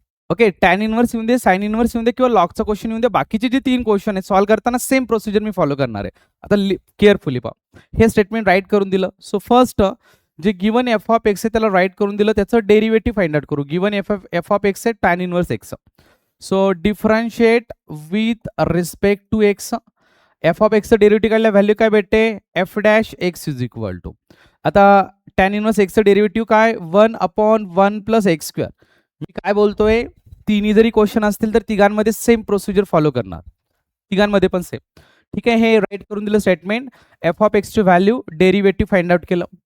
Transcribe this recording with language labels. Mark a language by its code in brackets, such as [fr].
[mr] Okay, tan inverse येऊन दे, sine inverse येऊन दे किंवा लॉगचा क्वेश्चन येऊन दे, बाकीचे जे 3 क्वेश्चन आहेत सॉल्व्ह करताना सेम प्रोसिजर मी फॉलो करणार आहे. आता केअरफुली पहा, हे स्टेटमेंट राईट करून दिलं. सो फर्स्ट जे गिवन F ऑफ X आहे त्याला राईट करून दिलं, त्याचं डेरिव्हेटिव्ह फाइंड आउट करू. गिवन F ऑफ X आहे tan inverse X. [en] So differentiate with respect to X. [mr] F of Xचं derivative काढल्या व्हॅल्यू काय भेटते? F' इज इक्वल टू, आता टॅन इनवर्स Xचं डेरिव्हेटिव्ह काय? 1/1 प्लस X स्क्वेअर. मी काय बोलतोय, तिन्ही जरी क्वेश्चन असतील तर तिघांमध्ये सेम प्रोसिजर फॉलो करणार, तिघांमध्ये पण सेम. ठीक आहे, हे राईट करून दिलं statement. F of Xची value derivative find out केलं.